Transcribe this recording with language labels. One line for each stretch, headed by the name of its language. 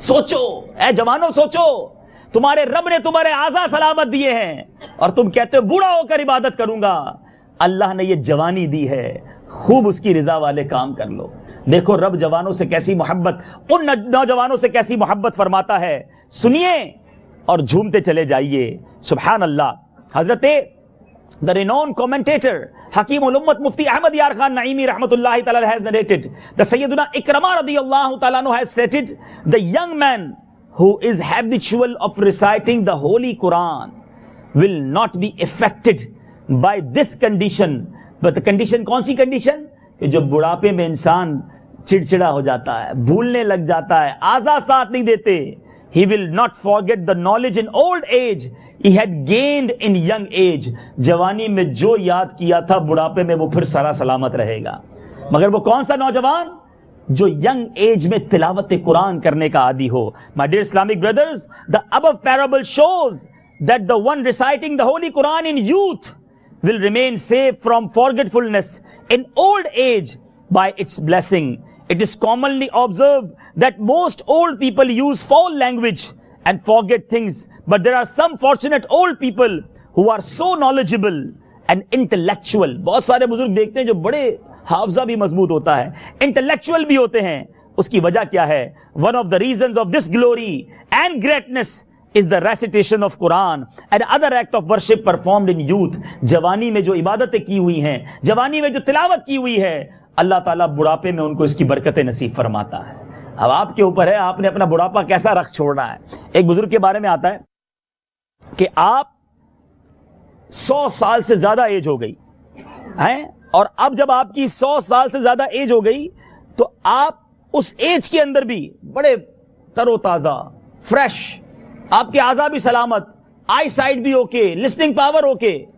Urdu: سوچو اے جوانوں، سوچو، تمہارے رب نے تمہارے اعضاء سلامت دیے ہیں اور تم کہتے ہو بوڑھا ہو کر عبادت کروں گا. اللہ نے یہ جوانی دی ہے، خوب اس کی رضا والے کام کر لو. دیکھو رب جوانوں سے کیسی محبت، ان نوجوانوں سے کیسی محبت فرماتا ہے. سنیے اور جھومتے چلے جائیے. سبحان اللہ.
English: حضرت the renowned commentator حکیم الامت مفتی احمد یار خان نعیمی رحمت اللہ تعالی has narrated the Sayyiduna Ikramah رضی اللہ تعالیٰ عنہ has stated, the young man who is habitual of reciting the Holy Quran will not be affected by this condition. But the condition
Urdu: کون سی condition؟ کہ جو بڑھاپے میں انسان چڑچڑا ہو جاتا ہے، بھولنے لگ جاتا ہے، اعضاء ساتھ نہیں دیتے.
English: He will not forget the knowledge in old age he had gained in young age.
Urdu: جوانی میں جو یاد کیا تھا بڑھاپے میں وہ پھر سارا سلامت رہے گا. مگر وہ کون سا نوجوان؟ جو ینگ ایج میں تلاوت قرآن کرنے کا عادی ہو.
English: My dear Islamic brothers, the above parable shows that the one reciting the Holy Quran in youth will remain safe from forgetfulness in old age by its blessing. It is commonly observed that most old people use foul language and forget things, but there are some fortunate old people who are so knowledgeable an intellectual.
Urdu: بہت سارے بزرگ دیکھتے ہیں جو بڑے حافظہ بھی مضبوط ہوتا ہے, انٹلیکچوئل بھی ہوتے ہیں. اس کی وجہ کیا ہے؟
English: one of the reasons of this glory and greatness is the recitation of Quran and other act of worship performed in youth.
Urdu: جوانی میں جو عبادتیں کی ہوئی ہیں, جوانی میں جو تلاوت کی ہوئی ہے, اللہ تعالیٰ بڑھاپے میں ان کو اس کی برکتیں نصیب فرماتا ہے. اب آپ کے اوپر ہے, آپ نے اپنا بڑھاپا کیسا رکھ چھوڑنا ہے. ایک بزرگ کے بارے میں آتا ہے کہ آپ 100 سال سے زیادہ ایج ہو گئی ہیں, اور اب جب آپ کی 100 سال سے زیادہ ایج ہو گئی تو آپ اس ایج کے اندر بھی بڑے تر و تازہ, فریش, آپ کے اعضاء بھی سلامت, آئی سائٹ بھی اوکے, لسننگ پاور اوکے.